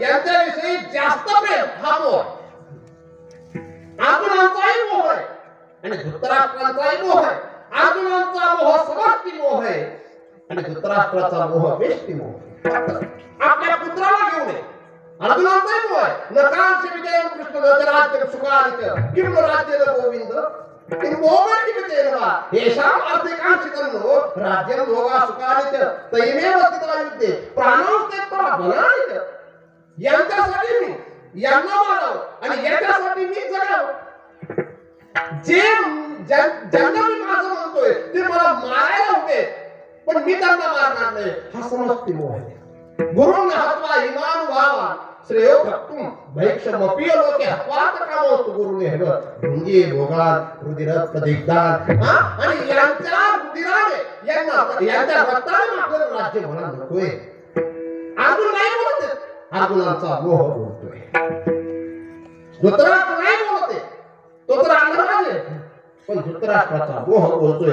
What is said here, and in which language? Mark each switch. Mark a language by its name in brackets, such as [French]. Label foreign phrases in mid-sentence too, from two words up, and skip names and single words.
[Marathi] यांच्याविषयी जास्त प्रेम हा मोह. अर्जुनाचाही मोह आहे आणि धृतराष्ट्राचाही मोह आहे. अर्जुनाचा मोह समष्टी मोह आहे आणि धृतराष्ट्राचा मोह व्यष्टी मोह आहे. आपल्या पुत्राला घेऊन ये. अर्जुनाचाही मोह आहे. [Sanskrit] न कांक्ष विजयं कृष्ण न च राज्यं सुखादित्य किं नो राज्येन गोविंद किं भोगं किमितेन वा येषाम् अर्थिकांक्षितन्नो राज्यं भोगा सुखादित्य तैमेव स्थिता युद्धे प्राणं त्यक्त्वा बलानित्य. [Marathi] यांच्यासाठी मी यांना मारावं आणि याच्यासाठी मी जगावं. जे ज्यांना मी माझं म्हणतोय ते मला मारायला होते पण मी त्यांना मारणार नाही, हा समष्टी मोह आहे. [Sanskrit] गुरुं हत्वा इमान भावा श्रेयो भक्तुम भैक्षमपि लोके हत्वात कामोस्तु गुरुने हेव भुंगी भोगात रुधिरात प्रदिग्धात. [Marathi] आणि यांच्या रुधिराने यांच्या रक्ताने आपल्याला राज्य म्हणा नकोय. अर्जुन नाही बोलते, अर्जुनाचा मोह बोलतोय. धृतराष्ट्र नाही बोलते, तो तर अंधराज आहे, पण धृतराष्ट्राचा मोह बोलतोय.